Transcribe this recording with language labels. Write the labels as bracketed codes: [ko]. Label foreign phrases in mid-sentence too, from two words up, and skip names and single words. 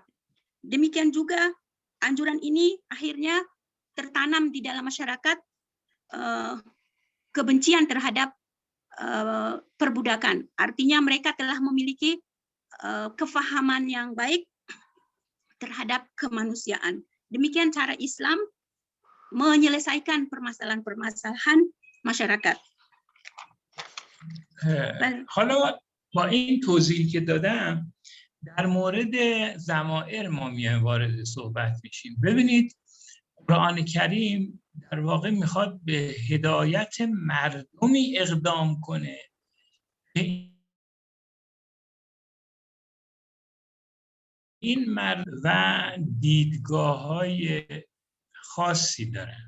[id] Demikian juga anjuran ini akhirnya tertanam di dalam masyarakat kebencian terhadap perbudakan. Artinya mereka telah memiliki kefahaman yang baik terhadap kemanusiaan. Demikian cara Islam menyelesaikan permasalahan-permasalahan masyarakat. [fa] حالا با این توضیحی که دادم در مورد ضمائر ما میایم وارد صحبت میشیم. ببینید قرآن کریم در واقع میخواد به هدایت مردمی اقدام کنه که این مرد و دیدگاه‌های خاصی دارن.